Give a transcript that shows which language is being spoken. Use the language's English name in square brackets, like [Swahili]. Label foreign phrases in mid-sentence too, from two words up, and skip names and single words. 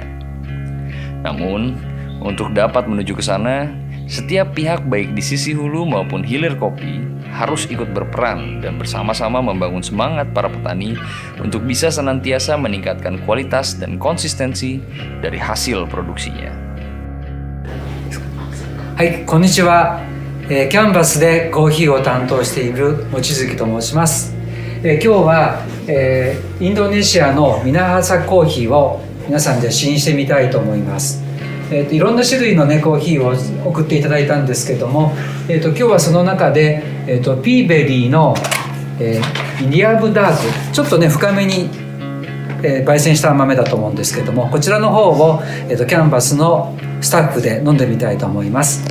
[Indonesian] Namun, untuk dapat menuju ke sana, setiap pihak baik di sisi hulu maupun hilir kopi harus ikut berperan dan bersama-sama membangun semangat para petani untuk bisa senantiasa meningkatkan kualitas dan konsistensi dari hasil produksinya. [Japanese] はい、こんにちは。キャンバスでコーヒーを担当している望月と申します。今日は、インドネシアのミナハサコーヒーを皆さんで試飲してみたいと思います。いろんな種類の、ね、コーヒーを送っていただいたんですけども、今日はその中で、ピーベリーの、インディアブダーク、ちょっとね深めに、焙煎した豆だと思うんですけども、こちらの方を、キャンバスのスタッフで飲んでみたいと思います。